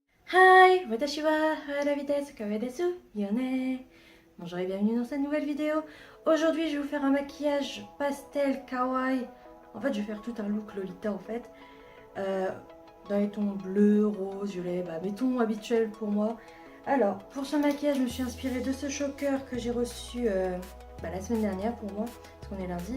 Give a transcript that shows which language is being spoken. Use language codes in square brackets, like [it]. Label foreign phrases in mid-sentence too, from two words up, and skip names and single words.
[ja] はい、私は harabi です、かわいいです、よね. [fr] Bonjour et bienvenue dans cette nouvelle vidéo. Aujourd'hui, je vais vous faire un maquillage pastel kawaii. En fait, je vais faire tout un look Lolita en fait. Euh, dans les tons bleu, rose, violet, mes tons habituels pour moi. Alors, pour ce maquillage, je me suis inspirée de ce choker que j'ai reçu la semaine dernière pour moi, parce qu'on est lundi.